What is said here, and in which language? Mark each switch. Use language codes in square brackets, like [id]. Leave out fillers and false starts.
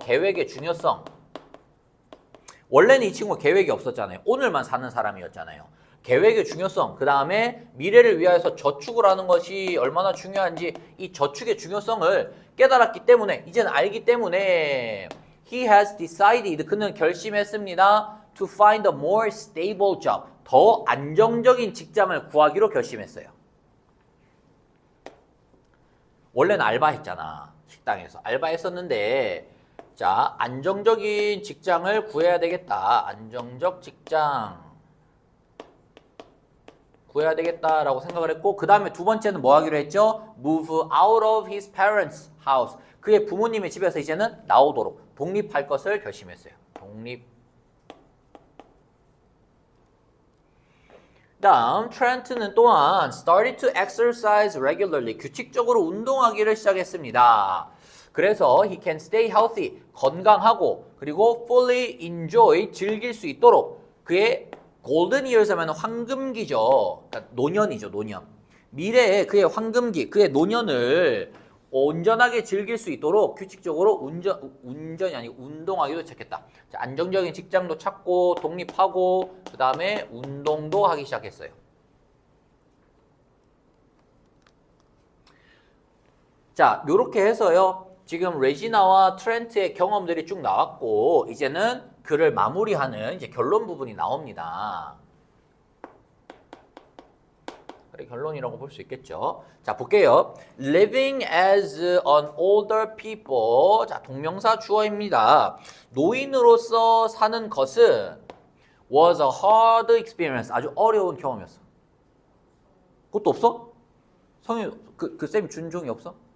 [ko] 계획의 중요성. 원래는 이 친구가 계획이 없었잖아요. 오늘만 사는 사람이었잖아요. 계획의 중요성, 그 다음에 미래를 위하여서 저축을 하는 것이 얼마나 중요한지 이 저축의 중요성을 깨달았기 때문에 이제는 알기 때문에 [en] he has decided, [ko] 그는 결심했습니다. [en] to find a more stable job, [ko] 더 안정적인 직장을 구하기로 결심했어요. 원래는 알바했잖아. 식당에서 알바했었는데 자, 안정적인 직장을 구해야 되겠다. 안정적 직장 구해야 되겠다라고 생각을 했고 그 다음에 두 번째는 뭐 하기로 했죠? [en] Move out of his parents' house. [ko] 그의 부모님의 집에서 이제는 나오도록 독립할 것을 결심했어요. 독립. 다음 트렌트는 또한 [en] started to exercise regularly. [ko] 규칙적으로 운동하기를 시작했습니다. 그래서 [en] he can stay healthy. [ko] 건강하고 그리고 [en] fully enjoy. [ko] 즐길 수 있도록 그의 골든 이어스 하면 황금기죠. 그러니까 노년이죠, 노년. 미래에 그의 황금기, 그의 노년을 온전하게 즐길 수 있도록 규칙적으로 운전이 아니고 운동하기도 시작했다. 자, 안정적인 직장도 찾고 독립하고 그 다음에 운동도 하기 시작했어요. 자, 요렇게 해서요. 지금 레지나와 트렌트의 경험들이 쭉 나왔고 이제는 글을 마무리하는 이제 결론 부분이 나옵니다. 그래, 결론이라고 볼 수 있겠죠. 자, 볼게요. [en] Living as an older people. [ko] 자, 동명사 주어입니다. 노인으로서 사는 것은 [en] was a hard experience. [ko] 아주 어려운 경험이었어. 그것도 없어? 성희, 그 쌤 준종이 없어?